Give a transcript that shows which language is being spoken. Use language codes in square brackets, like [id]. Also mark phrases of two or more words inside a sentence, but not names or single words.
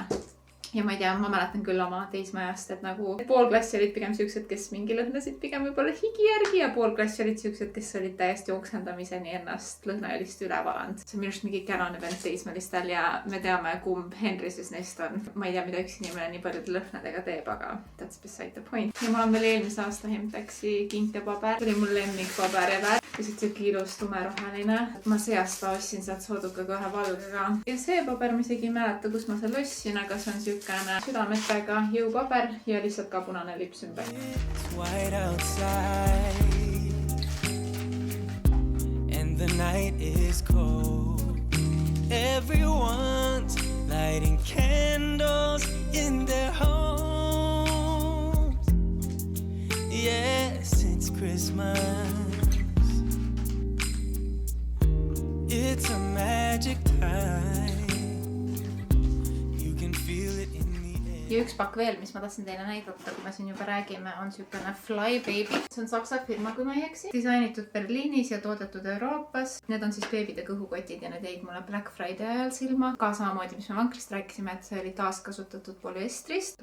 [et] Ja ma ei tea, ma mäletan küll oma teismeajast, et nagu pool klassi olid pigem siuksed, kes mingi lõhnasid pigem võib-olla higi järgi ja pool klassi olid siuksed, kes olid täiesti oksendamiseni ennast lõhnajalist üle valanud. See on minu arust mingi känane vend teismelistel ja me teame, kumb Henri siis neist on. Ma ei tea, mida üks inimene nii paljude lõhnadega teeb, aga [en] that's beside the point. [et] Ja mul on veel eelmise aasta Hemtexi kinkepaber. Oli mul lemmikpaber ja värv. Ja siit siuke ilus tumeroheline. Ma see aasta ostsin sealt soodukaga 1 valgega. Ja see paber, ma isegi ei mäleta, kus ma selle ostsin, aga see on siukene südametega jõupaber ja lihtsalt ka punane lipsümbel. [en] It's white outside and the night is cold. Everyone's lighting candles in their homes. Yes, it's Christmas. It's a magic time. You can feel it in the air. [et] Ja üks pakk veel, mis ma tahtsin teile näidata, kui me siin juba räägime, on siukene Fly Baby. See on saksa firma, kui ma ei eksi. Disainitud Berliinis ja toodetud Euroopas. Need on siis beebide kõhukotid ja need jäid mulle Black Friday ajal silma. Ka samamoodi, mis me vankrist rääkisime, et see oli taaskasutatud polüestrist.